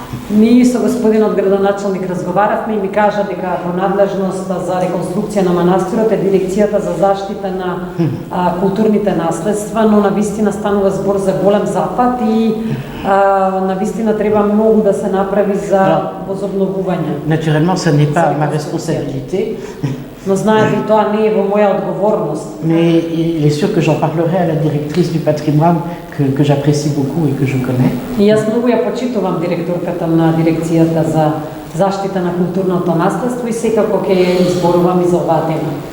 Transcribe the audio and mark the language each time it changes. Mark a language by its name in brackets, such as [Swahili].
[Macedonian] Ние со господинот градоначалник разговаравме и ми кажа дека во надлежноста за реконструкција на манастирот е дирекцијата за заштита на културните наследства, но навистина станува збор за голем запад и навистина треба многу да се направи за возобновување. [French] Naturellement, ça n'est pas ma responsabilité. [Macedonian] Но знаете, тоа не е во моја одговорност. [French] Mais il est sûr que j'en parlerai à la directrice du patrimoine que j'apprécie beaucoup et que je connais. [Macedonian] И јас многу ја почитувам директорката на дирекцијата за заштита на културното наследство и секако ќе ја изборувам и за оваа тема.